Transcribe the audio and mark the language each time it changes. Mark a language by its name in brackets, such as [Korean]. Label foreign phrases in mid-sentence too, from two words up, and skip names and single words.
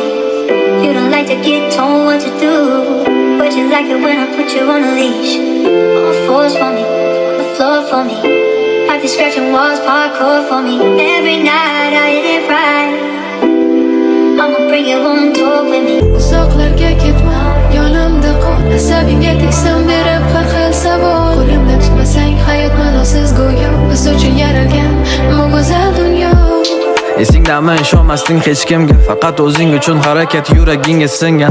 [English] You don't like to get told what to do, but you like it when I put you on a leash. All fours for me, the floor for me. Practice scratching walls, parkour for me. Every night I hit it right. I'ma bring you on tour with me. [Uzbek] Uzoqlarga ketma, yonimda qol. Asabingga tegsam berib har xil savol. Qo'limda tutmasang hayot ma'nosiz go'yo. Biz uchun yaralgan bu go'zal dunyo. Esingdami ishonmasding hech kimga, faqat o'zing uchun harakat yuragingga singan.